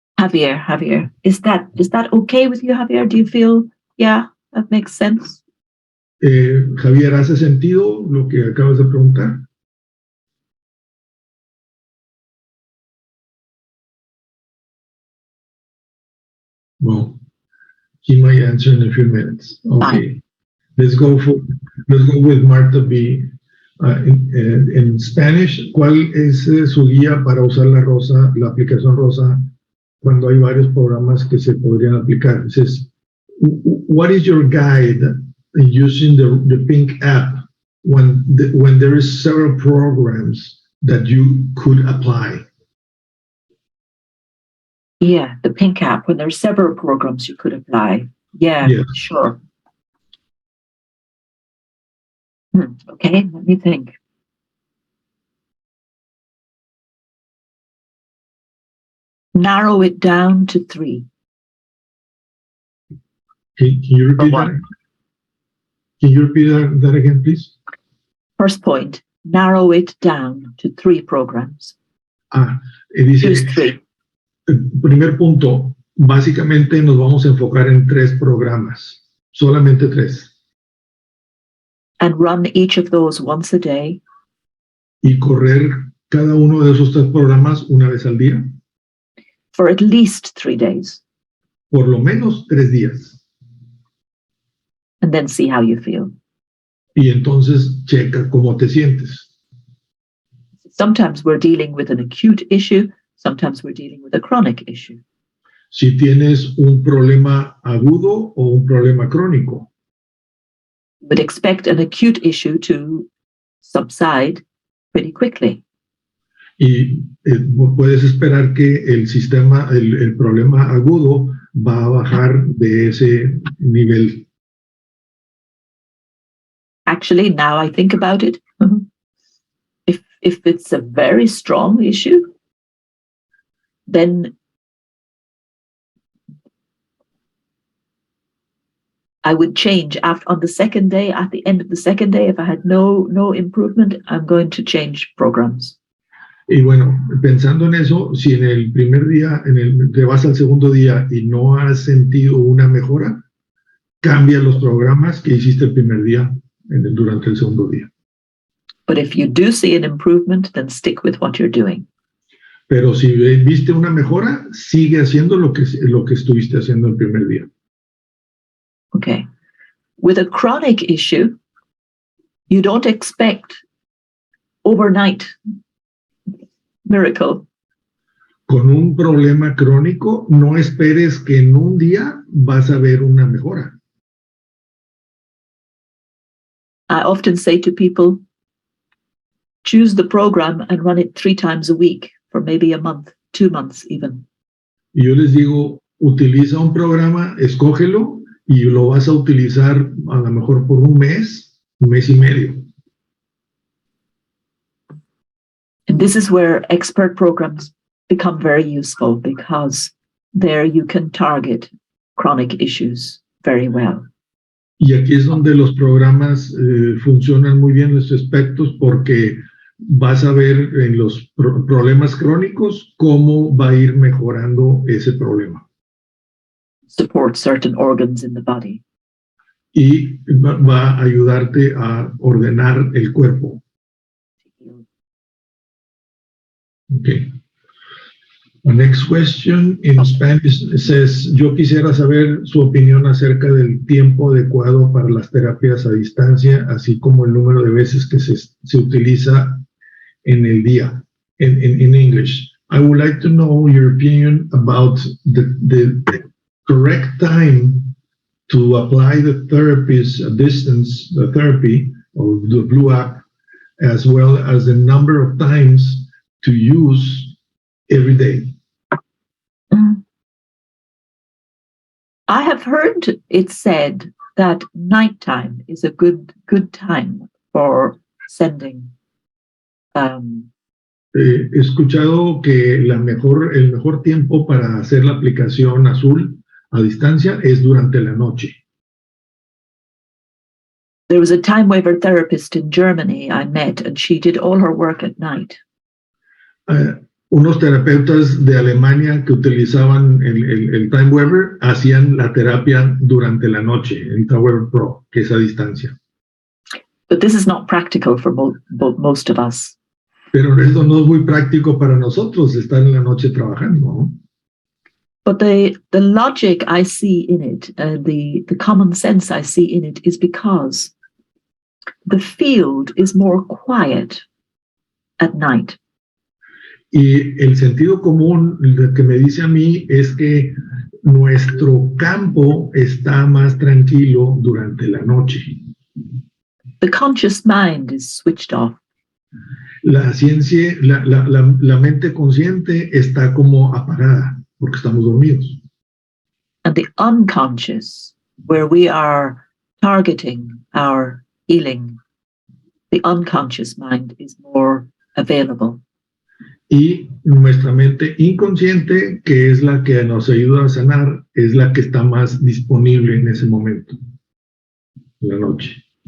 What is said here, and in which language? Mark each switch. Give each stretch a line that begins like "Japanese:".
English: Javier. Is that okay with you, Javier? Do you feel, yeah, that makes sense?
Spanish: Javier, ¿hace sentido lo que acabas de preguntar?
English: Well, he might answer in a few minutes. Okay. Fine. Let's go with Marta B.
Spanish: En Spanish, ¿cuál es su guía para usar la aplicación Rosa cuando hay varios programas que se podrían aplicar?
English: It says, what is your guide in using the pink app when there is several programs that you could apply? Yeah, the pink app, when there's several programs you could apply. Yeah, yes. Sure. Okay, let me think. Narrow it down to 3. Can you repeat that? Can you repeat that again, please? First point, narrow it down to 3 programs.
Spanish: Dice,
English: choose 3.
Spanish: Primer punto, básicamente nos vamos a enfocar en 3 programas, solamente 3.
English: And run each of those once a day.
Spanish: Y correr cada uno de esos 3 programas una vez al día.
English: For at least 3 days.
Spanish: por lo menos 3 días.
English: And then see how you feel.
Spanish: Y entonces checa cómo te sientes.
English: Sometimes we're dealing with an acute issue. Sometimes we're dealing with a chronic issue.
Spanish: Si tienes un problema agudo o un problema crónico.
English: You would expect an acute issue to subside pretty quickly.
Spanish: Y puedes esperar que el problema agudo va a bajar de ese nivel.
English: Actually, now I think about it, if it's a very strong issue, then I would change on the second day. At the end of the second day, if I had no improvement, I'm going to change programs.
Spanish: Y bueno, pensando en eso, si en el primer día, te vas al segundo día y no has sentido una mejora, cambia los programas que hiciste el primer día durante el segundo día.
English: But if you do see an improvement, then stick with what you're doing.
Spanish: Pero si viste una mejora, sigue haciendo lo que estuviste haciendo el primer día.
English: Okay. With a chronic issue, you don't expect overnight miracle.
Spanish: Con un problema crónico, no esperes que en un día vas a ver una mejora.
English: I often say to people, choose the program and run it 3 times a week for maybe a month, 2 months even.
Spanish: Y yo les digo, utiliza un programa, escógelo y lo vas a utilizar a lo mejor por un mes y medio.
English: And this is where expert programs become very useful, because there you can target chronic issues very well.
Spanish: Y aquí es donde los programas funcionan muy bien en estos aspectos, porque vas a ver en los problemas crónicos cómo va a ir mejorando ese problema.
English: Support certain organs in the body.
Spanish: Y va a ayudarte a ordenar el cuerpo.
English: Okay. The next question in Spanish says,
Spanish: yo quisiera saber su opinión acerca del tiempo adecuado para las terapias a distancia, así como el número de veces que se utiliza en el día.
English: In English, I would like to know your opinion about the correct time to apply the therapies distance therapy or the Blue app, as well as the number of times to use every day. I have heard it said that nighttime is a good time for sending.
Spanish: He escuchado que el mejor tiempo para hacer la aplicación azul a distancia es durante la noche.
English: There was a time waiver therapist in Germany I met, and she did all her work at night.
Spanish: Unos terapeutas de Alemania que utilizaban el Time Weaver hacían la terapia durante la noche, el Time Weaver Pro, que es a distancia.
English: But this is not practical for most of us.
Spanish: Pero eso no es muy práctico para nosotros, estar en la noche trabajando, ¿no?
English: But the logic I see in it, the common sense I see in it, is because the field is more quiet at night.
Spanish: Y el sentido común que me dice a mí es que nuestro campo está más tranquilo durante la noche.
English: The conscious mind is switched off.
Spanish: La ciencia, la mente consciente está como apagada porque estamos dormidos.
English: And the unconscious, where we are targeting our healing, the unconscious mind is more available.
Spanish: Y nuestra mente inconsciente, que es la que nos ayuda a sanar, es la que está más disponible en ese momento, en la noche.